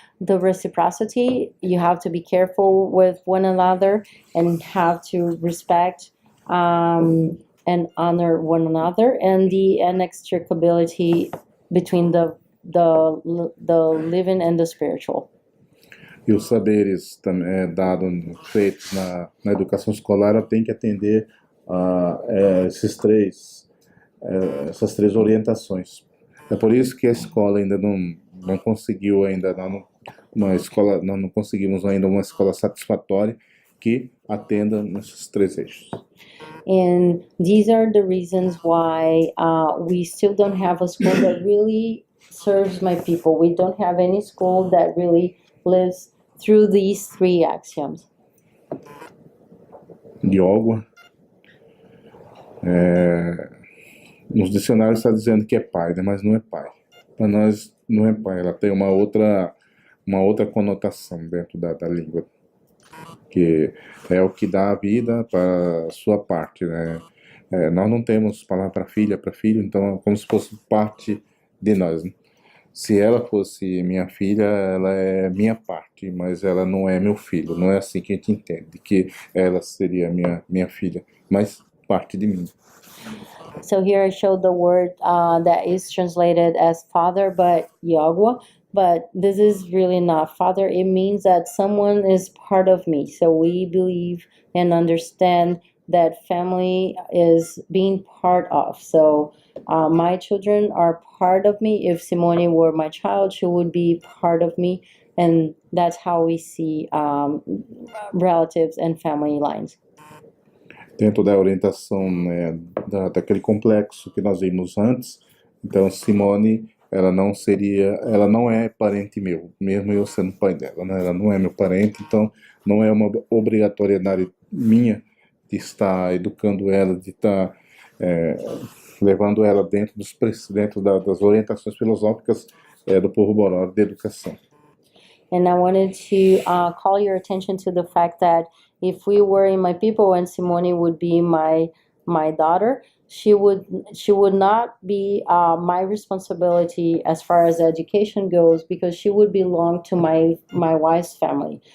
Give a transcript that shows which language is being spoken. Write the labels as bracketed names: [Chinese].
[English] The reciprocity, you have to be careful with one another and have to respect and and honor one another, and the inextricability between the living and the spiritual. [Portuguese] E os saberes dados, feitos na educação escolar, ela tem que atender a essas três orientações. É por isso que a escola ainda não conseguiu ainda uma escola, nós não conseguimos ainda uma escola satisfatória que atenda nesses três eixos. [English] And these are the reasons why we still don't have a school that really serves my people. We don't have any school that really lives through these three axioms. [Portuguese] Iogua, nos dicionários está dizendo que é pai, né? Mas não é pai. Para nós não é pai, ela tem uma outra conotação dentro da língua, que é o que dá a vida para a sua parte, né? Nós não temos palavra para filha, para filho, então é como se fosse parte de nós, né? Se ela fosse minha filha, ela é minha parte, mas ela não é meu filho. Não é assim que a gente entende, que ela seria minha filha, mas parte de mim. [English] So here I showed the word that is translated as father, but Yagwa. But this is really not father. It means that someone is part of me. So we believe and understand that family is being part of. So my children are part of me. If Simone were my child, she would be part of me. And that's how we see relatives and family lines. [Portuguese] Dentro da orientação, né, daquele complexo que nós vimos antes, então Simone, ela não é parente meu, mesmo eu sendo pai dela, né? Ela não é meu parente, então não é uma obrigatoriedade minha de estar educando ela, de estar levando ela dentro das orientações filosóficas do povo boró de educação. [English] And I wanted to call your attention to the fact that if we were in my people and Simone would be my daughter, she would not be my responsibility as far as education goes, because she would belong to my wife's family.